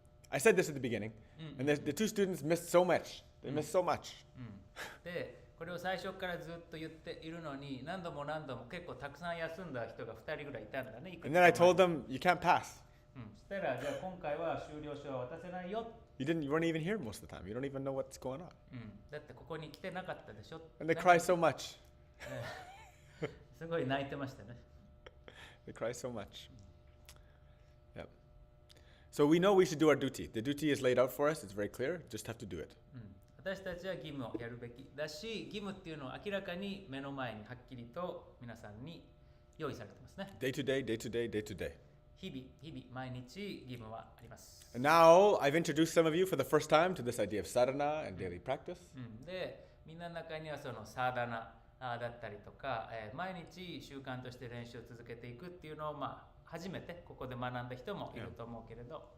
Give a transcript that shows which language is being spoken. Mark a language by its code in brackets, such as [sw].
[en] I said this at the beginning, and the two students missed so much. They missed so much. で、 [ja] これを最初からずっと言っているのに、何度も何度も結構たくさん休んだ人が2人ぐらいいたんだね。 [en] And then I told them, you can't pass. [ja] そしたら、じゃあ今回は終了書は渡せないよ。 [en] You weren't even here most of the time. You don't even know what's going on. [ja] だってここに来てなかったでしょ。 [en] And they cry so much. [ja] すごい泣いてましたね。 [en] They cry so much. Yep. So we know we should do our duty. The duty is laid out for us. It's very clear. Just have to do it. [ja] 私たちは義務をやるべきだし、義務っていうのは明らかに目の前にはっきりと皆さんに用意されてますね。 [en] Day to day, day to day, day to day. [ja] 日々、毎日義務はあります。 [en] And now I've introduced some of you for the first time to this idea of sadhana and daily practice. [ja] で、みんなの中にはそのサーダナだったりとか、毎日習慣として練習を続けていくっていうのを初めてここで学んだ人もいると思うけれど。